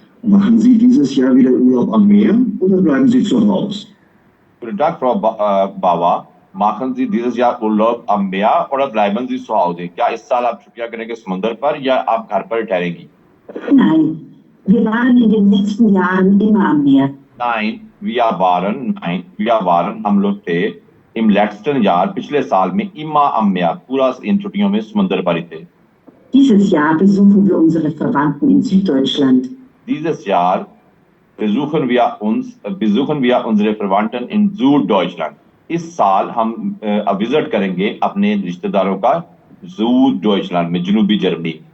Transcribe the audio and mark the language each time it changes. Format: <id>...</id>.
<de>Machen Sie dieses Jahr wieder Urlaub am Meer oder bleiben Sie zu Hause? Guten Tag, Frau Bauer. Machen Sie dieses Jahr Urlaub am Meer oder bleiben Sie zu Hause?</de> <hi>क्या इस साल आप छुट्टियां करेंगे समुद्र पर या आप घर पर ठहरेंगी?</hi> <de>Nein, wir waren in den letzten Jahren immer am Meer. Nein, wir waren</de> <hi>हम लोग थे</hi> <de>im letzten Jahr</de> <hi>पिछले साल में</hi> <de>immer am Meer</de> <hi>पूरा इन छुट्टियों में समुद्र पर ही थे।</hi> <de>Dieses Jahr besuchen wir unsere Verwandten in Süddeutschland. Dieses Jahr besuchen wir unsere Verwandten in Süddeutschland.</de> <hi>इस साल हम विजिट करेंगे अपने रिश्तेदारों का Süddeutschland में जनूबी जर्मनी।</hi>